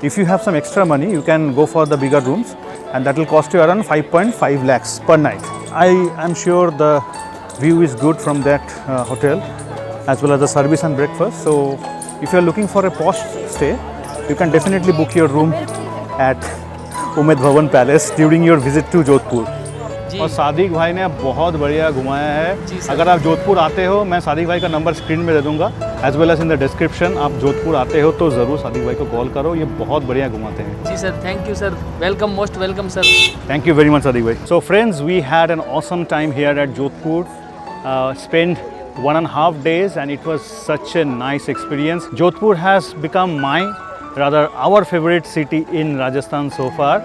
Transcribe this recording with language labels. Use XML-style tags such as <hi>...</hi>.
<en>If you have some extra money, you can go for the bigger rooms, and that will cost you around 5.5 lakhs per night. I am sure the view is good from that hotel, as well as the service and breakfast. So if you are looking for a posh stay, you can definitely book your room at Umaid Bhawan palace during your visit to Jodhpur.</en> <hi>और सादिक भाई ने बहुत बढ़िया घुमाया है. अगर आप जोधपुर आते हो, मैं सादिक भाई का नंबर स्क्रीन में दे दूंगा,</hi> <en>As well as in the description.</en> <hi>आप जोधपुर आते हो तो ज़रूर सादिक भाई को कॉल करो, ये बहुत बढ़िया घुमाते हैं.</hi> <en>जी sir, thank you sir, welcome, most welcome sir. Thank you very much, Sadiq bhai. So friends, we had an awesome time here at Jodhpur. Spent 1.5 days and it was such a nice experience. Jodhpur has become our favorite city in Rajasthan so far.</en>